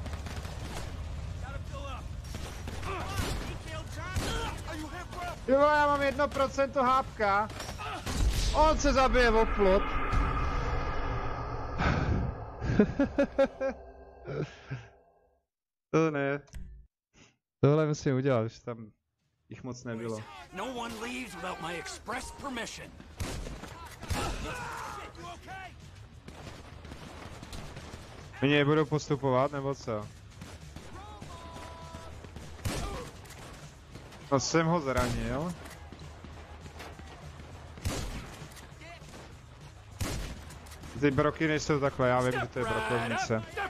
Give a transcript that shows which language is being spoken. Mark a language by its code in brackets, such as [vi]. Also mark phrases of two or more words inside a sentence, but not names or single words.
[cs] Jo, já mám 1% hápka. On se zabije o plot. To ne. Tohle musím udělat, že tam jich moc nebylo. [en] No one leaves without my express permission. [cs] Oni budou postupovat, nebo co? No jsem ho zranil. Ty broky nejsou takhle, já vím, že to je brokovnice.